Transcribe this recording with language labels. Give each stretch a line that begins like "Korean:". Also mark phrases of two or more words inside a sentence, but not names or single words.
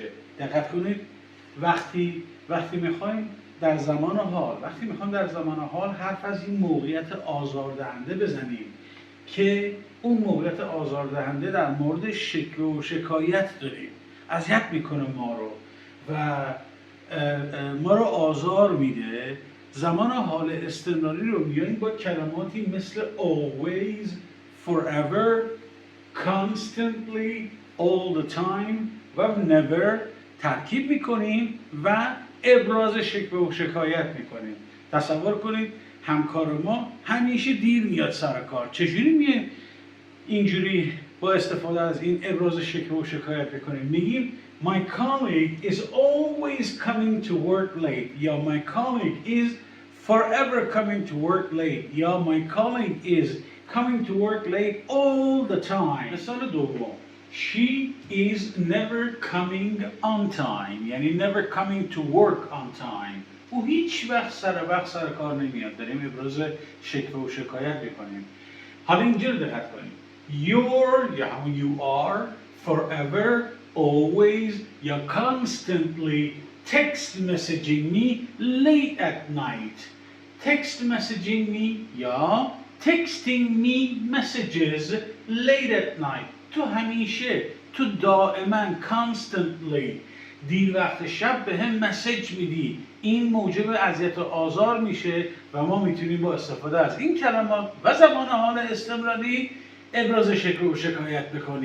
Persian: دقت کنید، وقتی میخوایم در زمان حال حرف از این موقعیت آزاردهنده بزنیم که اون موقعیت آزاردهنده در مورد شکوه و شکایت داریم، اذیت میکنه ما رو و ما رو آزار میده، زمان حال استمراری رو میاییم با کلماتی مثل
English: always, forever, constantly, all the time
Persian: و never ترکیب میکنیم و ابراز شکوه و شکایت میکنیم. تصور کنید همکار ما همیشه دیر میاد سر کار، چجوری میایم اینجوری با استفاده از این ابراز شکوه و شکایت بکنیم؟
English: میگیم my colleague is always coming to work late یا my colleague is forever coming to work late یا my colleague is coming to work late all the time.
Persian: مثال دوم،
English: she is never coming on time یعنی never coming to work on time.
Persian: او هیچ وقت سر کار نمیاد. داریم ابراز شکوه و شکایت میکنیم. حالا اینجا رو دقت کنیم،
English: you're
Persian: یا همون
English: you are، forever، always یا constantly text messaging me late at night. text messaging me یا texting me messages late at night.
Persian: تو همیشه، تو دائما constantly دیر وقت شب به هم مسیج میدی. این موجب اذیت و آزار میشه و ما میتونیم با استفاده از این کلمات و زمان حال استمراری ابراز شکوه و شکایت بکنیم.